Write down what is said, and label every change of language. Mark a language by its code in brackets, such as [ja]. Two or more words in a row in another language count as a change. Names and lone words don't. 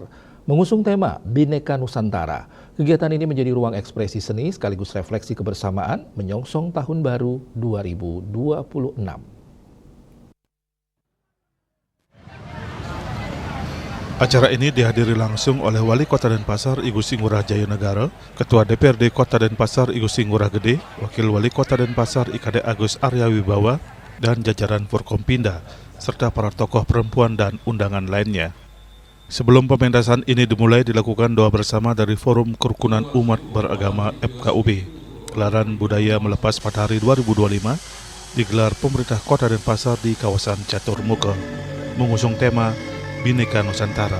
[id] Mengusung tema Bhinneka Nusantara, kegiatan ini menjadi ruang ekspresi seni sekaligus refleksi kebersamaan menyongsong Tahun Baru 2026. Acara ini dihadiri langsung oleh Wali Kota Denpasar I Gusti Ngurah Jayanegara, Ketua DPRD Kota Denpasar I Gusti Ngurah Gede, Wakil Wali Kota Denpasar I Kade Agus Arya Wibawa, dan jajaran Forkompinda, serta para tokoh perempuan dan undangan lainnya. Sebelum pementasan ini dimulai, dilakukan doa bersama dari Forum Kerukunan Umat Beragama FKUB. Gelaran Budaya Melepas Matahari 2025 digelar pemerintah Kota Denpasar di kawasan Catur Muke, mengusung tema Bhinneka Nusantara.